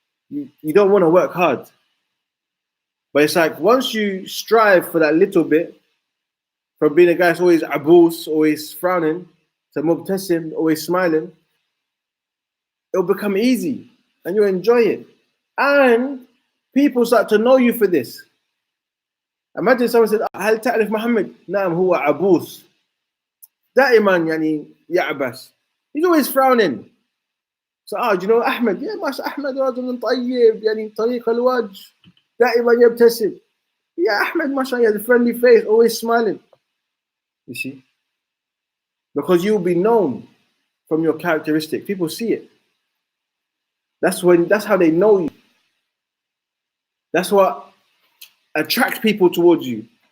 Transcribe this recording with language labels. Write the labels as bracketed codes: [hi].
[en] You don't want to work hard. But it's like once you strive for that little bit, from being a guy who's always abus, always frowning, to Al-Mubtasim, always smiling, it'll become easy and you'll enjoy it. And people start to know you for this. Imagine someone said, [ar] هل تعرف محمد؟ نعم هو عبوس. دائما يعني يعبس. [en] He's always frowning. So, do you know Ahmed? [ar] Yeah, ما أحمد رجل طيب يعني طريق الوجه دائما يبتسم. [en] Yeah, Ahmed, mashallah, he has a friendly face, always smiling. You see? Because you'll be known from your characteristic. People see it. That's how they know you. That's what attracts people towards you.